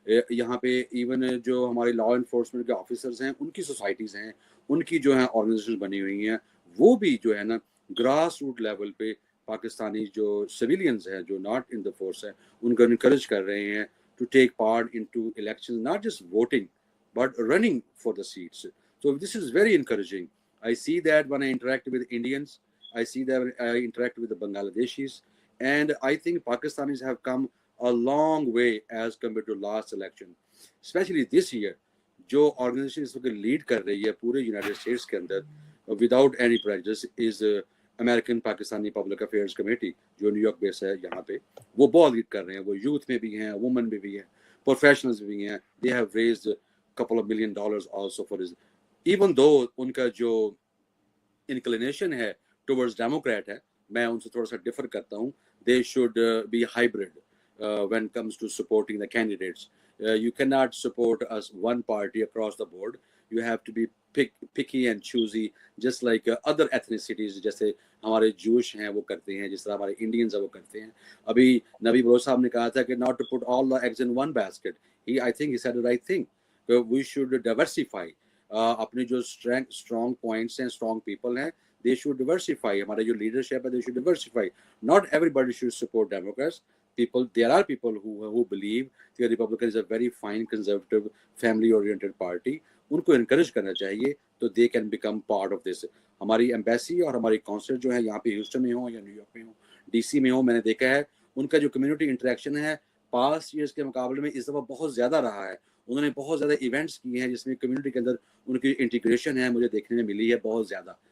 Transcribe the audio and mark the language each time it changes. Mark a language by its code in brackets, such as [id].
[ur] یہاں پہ ایون جو ہمارے لا انفورسمنٹ کے آفیسرز ہیں ان کی سوسائٹیز ہیں, ان کی جو ہیں آرگنائزیشن بنی ہوئی ہیں, وہ بھی جو ہے نا گراس روٹ لیول پہ پاکستانی جو سویلینز ہیں جو ناٹ ان دا فورس ہیں ان کو انکریج کر رہے ہیں [en] To take part in to election, not just voting but running for the seats. So this is very encouraging. I see that when I interact with Indians, I see that when I interact with the Bangladeshis, and I think Pakistanis have come a long way as compared to last election, especially this year. [ur] جو organization اس وقت lead کر رہی ہے پورے United States کے اندر [en] without any prejudice [ur] از American Pakistani public affairs committee, جو new York بیس ہے یہاں پہ, وہ بہت لیڈ کر رہے ہیں. وہ یوتھ میں بھی ہیں, وومن میں بھی ہیں, پروفیشنلز میں بھی ہیں. [en] they have raised couple of $1 million also for this, even though [ur] ان کا جو انکلینیشن ہے ٹورڈز ڈیموکریٹ ہے, میں ان سے تھوڑا سا ڈفر کرتا ہوں. [en] they should be hybrid when it comes to supporting the candidates. You cannot support us one party across the board. You have to be picky and choosy, just like other ethnicities, [ur] جیسے ہمارے جوش ہیں وہ کرتے ہیں, [en] جس طرح ہمارے انڈینز ہیں وہ کرتے ہیں. [ur] ابھی نبی بلوچ صاحب نے کہا تھا کہ [en] not to put all the eggs in one basket. I think he said the right thing. We should diversify. [ur] اپنے جو [en] strong points ہیں, strong people ہیں, they should diversify. [ur] ہمارا جو [en] leadership ہے, they should diversify. Not everybody should support Democrats. There are people who believe that Republican is a very fine, conservative, family-oriented party. [ur] ان کو [en] encourage [ur] کرنا چاہیے تو [en] they can become part of this. [ur] ہماری embassy اور ہماری council جو ہے یہاں پہ ہیوسٹن میں ہوں یا نیو یارک میں ہوں, ڈی سی میں ہوں, میں نے دیکھا ہے ان کا جو کمیونٹی انٹریکشن ہے پاسٹ ایئرس کے مقابلے میں اس دفعہ بہت زیادہ رہا ہے. انہوں نے بہت زیادہ ایونٹس کیے ہیں جس میں کمیونٹی کے اندر ان کی انٹیگریشن ہے مجھے دیکھنے میں ملی ہے بہت زیادہ.